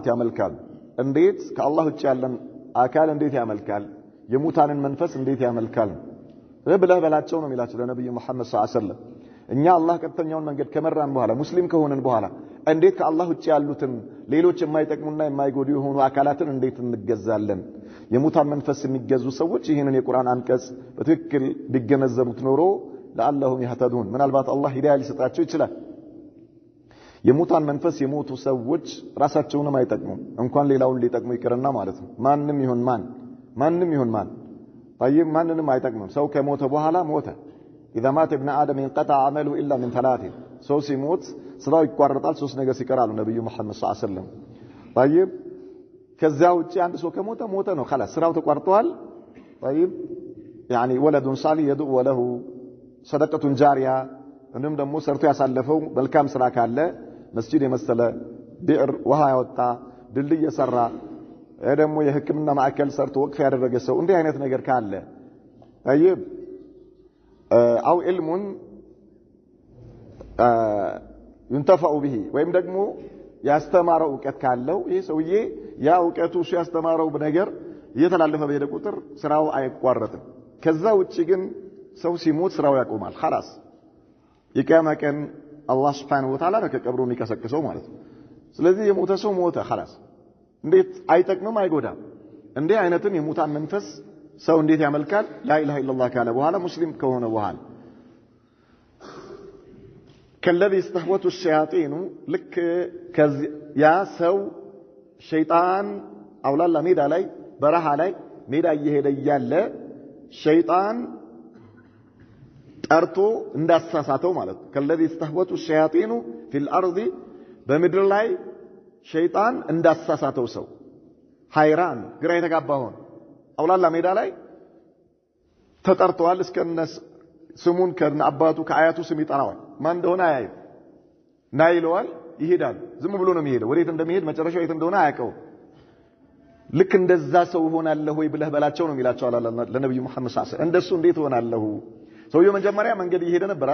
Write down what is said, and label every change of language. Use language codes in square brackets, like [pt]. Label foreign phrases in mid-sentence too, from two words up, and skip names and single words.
[am] ያመልካል እንዴት ከአላህ ውጭ ያለን አካል እንዴት ያመልካል የሙታንን መንፈስ እንዴት ያመልካል ብለህ በላቸው ነው የሚላቸው ለነብዩ መሐመድ [ar] صلى الله عليه وسلم [am] እኛ አላህ ቀጥተኛውን መንገድ ከመራን በኋላ ሙስሊም ከሆነን በኋላ እንዴት ከአላህ ውጭ ያሉትን ሌሎች የማይጠቅሙና የማይጎዱ የሆኑ አካላትን እንዴት እንገዛለን የሙታን መንፈስ የሚገዙ ሰዎች ይሄንን የቁርአን አንቀጽ በትክክል ቢገነዘቡት ኖሮ [ar] لعلهم يهتدون [am] ምናልባት አላህ ሂዳያ ሊሰጣቸው ይችላል የሙታን መንፈስ የሞቱ ሰዎች ራሳቸውንም አይጠቅሙም እንኳን ሌላውን ሊጠቅሙ ይቀርና ማለት ነው ማንንም ይሁን ማን طيب ማንንም አይጠቅምም ሰው ከሞተ በኋላ ሞተ [ar] اذا مات ابن ادم انقطع عمله الا من ثلاث [am] ሰው ሲሞት ስራው ይቋረጣል ሶስት ነገር ሲቀራሉ ነብዩ መሐመድ [ar] صلى الله عليه وسلم [am] طيب ከዚያ ውጪ አንድ ሰው ከሞተ ሞተ ነው خلاص ስራው ተቋርጧል [ar] طيب يعني ولد صالح يدعو له صدقه جاريه [am] እንንም ደግሞ ሰርቶ ያሳለፈው መልካም ስራ ካለ መስጂድ የመሰለ ቢዕር ውሃ ያወጣ ድልድይ የሰራ ደግሞ የህክምና ማዕከል ሰርቶ ወቅፍ ያደረገ ሰው እንዲህ አይነት ነገር ካለ طيب [ar] او علم ينتفع به [am] ወይም ደግሞ ያስተማረው ዕውቀት ካለው ይሄ ሰውዬ ያ ዕውቀቱ ያስተማረው በነገር እየተላለፈ በሄደ ቁጥር ስራው አይቋረጥም ከዛ ውጪ ግን ሰው ሲሞት ስራው ያቆማል خلاص የቂያማ ቀን አላህ [ar] سبحانه وتعالى [am] ከቀብሩ የሚቀሰቅሰው ማለት ነው ስለዚህ የሞተ ሰው ሞተ خلاص እንዴት አይጠቅምም አይጎዳም እንዴ አይነትን የሙታን መንፈስ ሰው እንዴት ያመልካል [ar] لا إله إلا الله [am] ካለ በኋላ ሙስሊም ከሆነ በኋላ [ar] كالذي استهوته الشياطين لك يا سو شيطان [am] አውላላ ሜዳ ላይ በረሃ ላይ ሜዳ እየሄደ ያለ ሸይጣን ጠርቶ እንዳሳሳተው ማለት [ar] كالذي استهوته الشياطين في الارض [am] በምድር ላይ ሸይጣን እንዳሳሳተው ሰው ሃይራን ግራ የተጋባ ሆነ አውላላ ሜዳ ላይ ተጠርቷል እስከነስ ስሙን ከአባቱ ከአያቱ ስም ይጠራዋል ማን እንደሆነ አያይ ናይለዋል ይሄዳል ዝም ብሎ ነው የሚሄደው ወዴት እንደሚሄድ መጨረሻው የት እንደሆነ አያውቀው ልክ እንደዛ ሰው ሆናለሁ ወይ ብለህ በላቸው ነው የሚላቸው ለነብዩ መሐመድ [ar] صلى الله عليه وسلم [am] እንደሱ እንዴት ሆናለሁ ሰውየው መጀመሪያ መንገድ እየሄደ ነበር